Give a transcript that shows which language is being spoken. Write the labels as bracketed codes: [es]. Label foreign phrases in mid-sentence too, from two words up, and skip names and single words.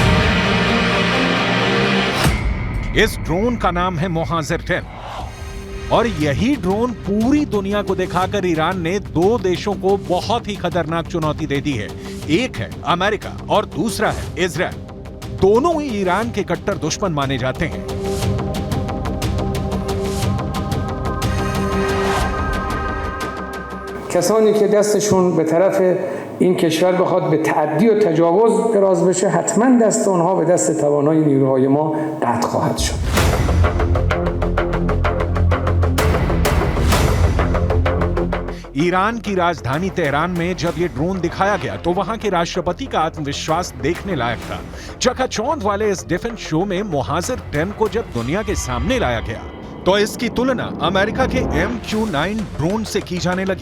[hi] इस ड्रोन का नाम है मोहाजिर 10 और यही ड्रोन पूरी दुनिया को दिखाकर ईरान ने 2 देशों को बहुत ही खतरनाक चुनौती दे दी है। एक है अमेरिका और दूसरा है इजराइल। दोनों ही ईरान के कट्टर दुश्मन माने जाते हैं। [fa] کسانی که دستشون به طرف این کشور بخواد به تعدی و تجاوز دراز بشه، حتما دست اونها به دست توانای نیروهای ما قطع خواهد شد. [hi] ईरान की राजधानी तेहरान में जब ये ड्रोन दिखाया गया तो वहां के राष्ट्रपति का आत्मविश्वास देखने लायक था। चकाचौंध वाले इस डिफेंस शो में मोहाजिर 10 को जब दुनिया के सामने लाया गया तो इसकी तुलना अमेरिका के MQ-9 ड्रोन से की जाने लगी।